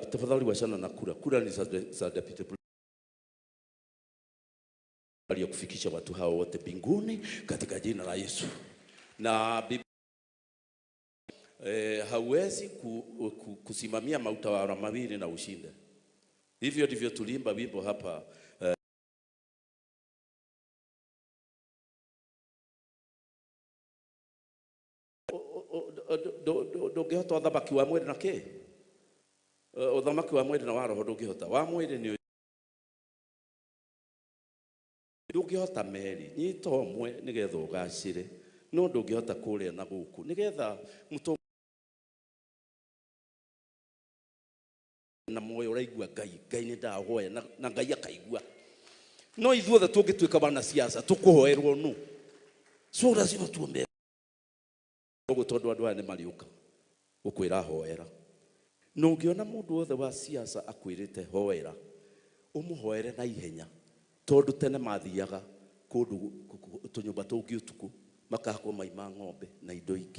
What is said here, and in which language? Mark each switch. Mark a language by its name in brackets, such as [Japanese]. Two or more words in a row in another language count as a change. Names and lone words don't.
[Swahili] Tafadhali wachana na kura. Kura ni za deputy kufikisha watu hao wote mbinguni katika jina la Yesu. Na hauwezi kusimamia mautawala mawili na ushinde. Hivyo ndivyo tulimba wimbo hapa. [Kikuyu] Ndũngĩhota ũthamaki wa mwĩrĩ na kĩ? Ũthamaki wa mwĩrĩ na wa roho ndũngĩhota. Wa mwĩrĩ nĩ ndũngĩhota meri. Nyita ũmwe nĩgetha ũgacĩre. No ndũngĩhota kũrĩa na gũkũ. Nĩgetha mũtongoria na moyo ũraigua Ngai nĩ ndahoya na Ngai akaigua. No ithuothe tũngĩtuĩka wanasiasa tũkũhoerwo nũ? [Swahili] So lazima tuombe. [Kikuyu] Tondu andũ aya nĩ mariũka gũkwĩra hoera. No ũngĩona mũndũ wothe wa siasa akwĩrĩte hoera, ũmũhoere na ihenya. Tondu tene mathiaga kũndũ tũnyũmba tũngĩ ũtukũ makahakwo maima ng'ombe na indo ingĩ.